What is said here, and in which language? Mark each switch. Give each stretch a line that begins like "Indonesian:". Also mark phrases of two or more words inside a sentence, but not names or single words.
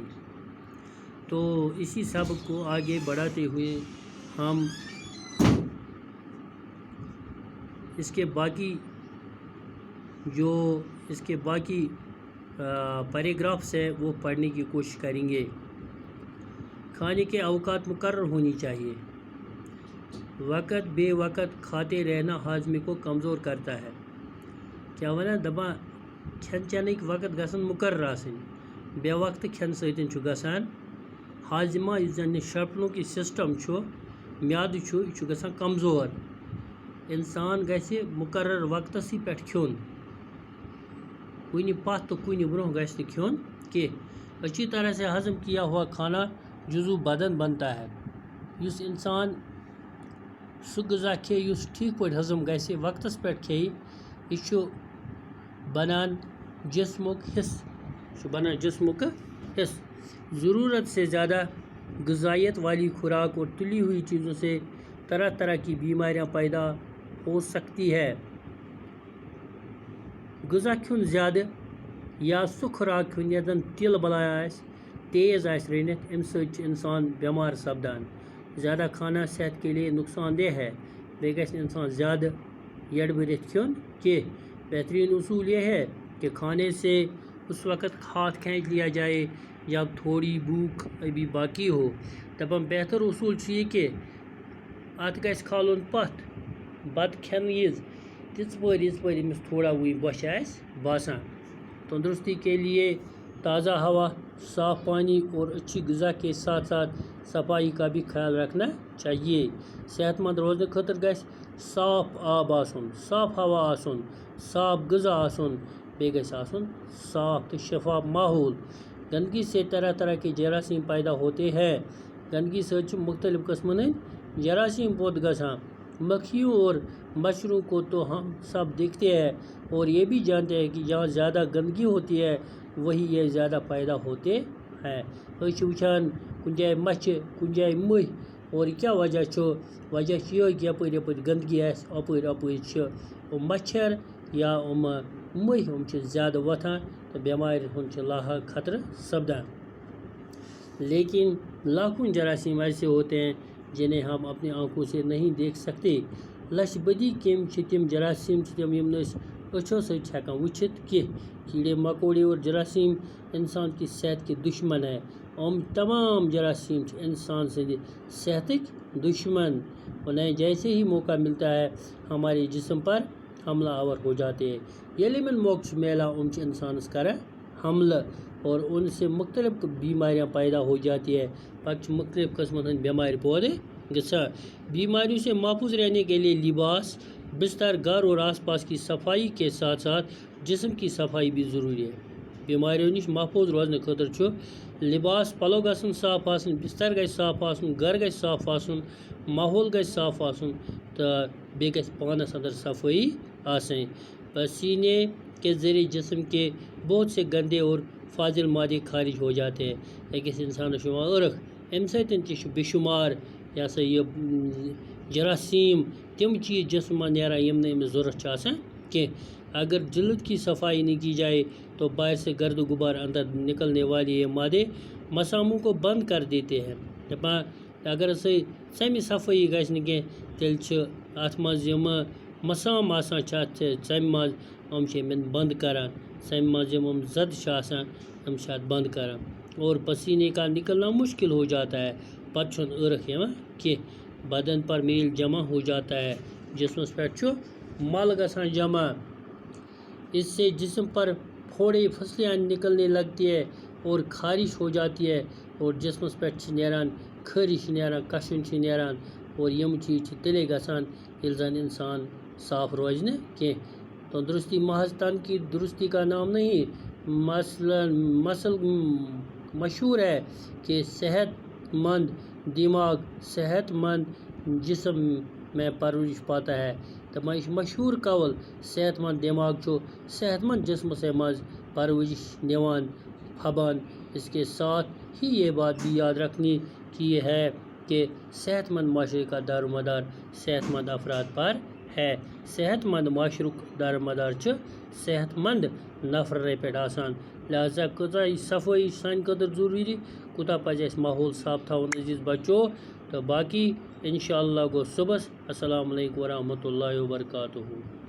Urdu: تو اسی سبق کو آگے بڑھاتے ہوئے ہم اس کے باقی پیراگرافس ہے وہ پڑھنے کی کوشش کریں گے۔ کھانے کے اوقات مقرر ہونی چاہیے۔ وقت بے وقت کھاتے رہنا ہاضمے کو کمزور کرتا ہے۔
Kashmiri: کیا ونا دپان کھین چینک وقت گژھن مقرر آسن، بے وقت کھین سۭتۍ چھُ گژھان ہاضمہ، یُس زن شرپنُک یہِ سسٹم چھُ، میادٕ چھُ، یہِ چھُ گژھان کمزور۔ انسان گژھِ مقرر وقتسٕے پٮ۪ٹھ کھیوٚن، کُنہِ پتھ تہٕ کُنہِ برونٛہہ گژھِ نہٕ کھیوٚن کینٛہہ۔
Urdu: اچھی طرح سے ہضم کیا ہوا کھانا جزو بدن بنتا ہے۔
Kashmiri: یُس انسان سُہ غذا کھیٚیہِ یُس ٹھیٖک پٲٹھۍ ہضم گژھِ، وقتس پٮ۪ٹھ کھیٚیہِ، یہِ چھُ بنان جسمُک حصہٕ۔
Urdu: ضرورت سے زیادہ غذائیت والی خوراک اور تلی ہوئی چیزوں سے طرح طرح کی بیماریاں پیدا ہو سکتی ہے۔
Kashmiri: غذا کھیوٚن زیادٕ یا سُہ خوراک کھیوٚن یتھ زن تِل بلاے آسہِ، تیز آسہِ رٔنِتھ، اَمہِ سۭتۍ چھُ انسان بیمار سپدان۔
Urdu: زیادہ کھانا صحت کے لیے نقصان دہ ہے۔
Kashmiri: بیٚیہِ گژھِ نہٕ انسان زیادٕ یڑ بھرِتھ کھیوٚن کینٛہہ۔
Urdu: بہترین اصول یہ ہے کہ کھانے سے اس وقت ہاتھ کھینچ لیا جائے جب تھوڑی بھوک ابھی باقی ہو۔
Kashmiri: دپان بہتر اصول چھُ یہِ کہ اتھ گژھِ کھالُن پتھ بتہٕ کھٮ۪نہٕ وِزِ تِژھ پٲرۍ أمِس تھوڑا وٕنۍ بۄچھِ آسہِ باسان۔
Urdu: تندرستی کے لیے تازہ ہوا، صاف پانی اور اچھی غذا کے ساتھ ساتھ صفائی کا بھی خیال رکھنا چاہیے۔
Kashmiri: صحت مند روزنے خاطر گژھِ صاف آب آسُن، صاف ہوا آسُن، صاف غذا آسُن، بیٚیہِ گژھِ آسُن صاف تہٕ شفاف ماحول۔
Urdu: گندگی سے طرح طرح کے جراثیم پیدا ہوتے ہیں۔
Kashmiri: گندگی سۭتۍ چھِ مختلف قسمن ہٕنٛدۍ جراثیم پٲدٕ گژھان۔
Urdu: مکھیوں اور مچھروں کو تو ہم سب دیکھتے ہیں اور یہ بھی جانتے ہیں کہ جہاں زیادہ گندگی ہوتی ہے وہی یہ زیادہ پیدا ہوتے ہیں۔
Kashmiri: أسۍ چھِ وٕچھان کُنہِ جایہِ مچھِ، کُنہِ جایہِ مٔہۍ، اور کیا وجہ چھُ؟ وجہ چھُ یِہوٚے کہ یپٲرۍ گندگی آسہِ، اپٲرۍ چھِ یِم مچھر یا یِم مٔہۍ، یِم چھِ زیادٕ وۄتھان تہٕ بٮ۪مارِ ہُنٛد چھُ لاحق خطرٕ سپدان۔
Urdu: لیکن لاکھوں جراثیم ایسے ہوتے ہیں جنہیں ہم اپنی آنکھوں سے نہیں دیکھ سکتے۔
Kashmiri: لچھ بدی کیم چھِ تِم جراثیم چھِ تِم یِم نہٕ أسۍ أچھو سۭتۍ چھِ ہٮ۪کان وٕچھِتھ کینٛہہ۔
Urdu: کیڑے مکوڑے اور جراثیم انسان کی صحت کے دشمن ہے۔
Kashmiri: یِم تمام جراثیم چھِ انسان سٕنٛدِ صحتٕکۍ دشمن۔
Urdu: انہیں جیسے ہی موقع ملتا ہے ہمارے جسم پر حملہ آور ہو جاتے ہیں۔
Kashmiri: ییٚلہِ یِمن موقعہٕ چھُ میلان یِم چھِ انسانس کران حملہ
Urdu: اور ان سے مختلف بیماریاں پیدا ہو جاتی ہے۔
Kashmiri: پتہٕ چھِ مختلف قسمن ہٕنٛدۍ بٮ۪مارِ پٲدٕ گژھان۔
Urdu: بیماریوں سے محفوظ رہنے کے لیے لباس، بستر، گھر اور آس پاس کی صفائی کے ساتھ ساتھ جسم کی صفائی بھی ضروری ہے۔
Kashmiri: بیماریوں نش محفوظ روزنہٕ خٲطرٕ چھُ لباس پلو گژھن صاف آسٕنۍ، بستر گژھِ صاف آسُن، گھر گژھِ صاف آسُن، ماحول گژھِ صاف آسُن تہٕ بیٚیہِ گژھِ پانس اندر صفٲیی آسٕنۍ۔
Urdu: پسینے کے ذریعے جسم کے بہت سے گندے اور فاضل مادے خارج ہو جاتے ہیں۔
Kashmiri: أکِس انسانس چھُ یِوان ٲرکھ، اَمہِ سۭتۍ تہِ چھُ بے شُمار یہِ ہسا یہِ جراثیم تِم چیز جسم منٛز نیران یِم نہٕ أمِس ضوٚرتھ چھِ آسان کینٛہہ۔
Urdu: اگر جلد کی صفائی نہیں کی جائے تو باہر سے گرد و غبار اندر نکلنے والے یہ مادے مساموں کو بند کر دیتے ہیں۔
Kashmiri: دپان اگر ژمہِ صفٲیی گژھِ نہٕ کینٛہہ تیٚلہِ چھِ اَتھ منٛز یِمہٕ مسام آسان چھِ اَتھ ژمہِ منٛز، یِم چھِ یِمن بنٛد کران۔ ژمہِ منٛز یِم زد چھِ آسان یِم چھِ اَتھ بنٛد کران
Urdu: اور پسینے کا نکلنا مشکل ہو جاتا ہے۔
Kashmiri: پتہٕ چھُنہٕ ٲرکھ یِوان کینٛہہ۔
Urdu: بدن پر میل جمع ہو جاتا ہے،
Kashmiri: جسمس پٮ۪ٹھ چھُ مل گژھان جمع۔
Urdu: اس سے جسم پر پھوڑے پھسلیاں نکلنے لگتی ہے اور خارش ہو جاتی ہے
Kashmiri: اور جسمس پٮ۪ٹھ چھِ نیران کھٔرۍ چھِ نیران، کشُن چھِ نیران اور یِم چیز چھِ تیٚلے گژھان ییٚلہِ زن انسان صاف روزِ نہٕ کینٛہہ۔
Urdu: تندرستی محض تن کی درستی کا نام نہیں، مسل مشہور ہے کہ صحت مند دماغ صحت مند جسم میں پرورش پاتا ہے۔
Kashmiri: تو مشہور قول صحت مند دماغ چھُ صحت مند جسم سے مز پرورش نِوان پھبان۔
Urdu: اس کے ساتھ ہی یہ بات بھی یاد رکھنی کی ہے کہ صحت مند معاشرے کا دار و مدار صحت مند افراد پر ہے.
Kashmiri: صحت مند معاشرک دار و مدار صحت مند نفرے پہ آسان. لہذا کۭژاہ یہِ صفٲیی سانہِ خٲطرٕ ضروٗری کوٗتاہ پَزِ اَسہِ ماحول صاف تھاوُن عزیٖز بچو. تہٕ باقی اِنشاء اللہ گوٚو صُبحس.
Arabic: السلام علیکم ورحمتہ اللہ وبرکاتہ.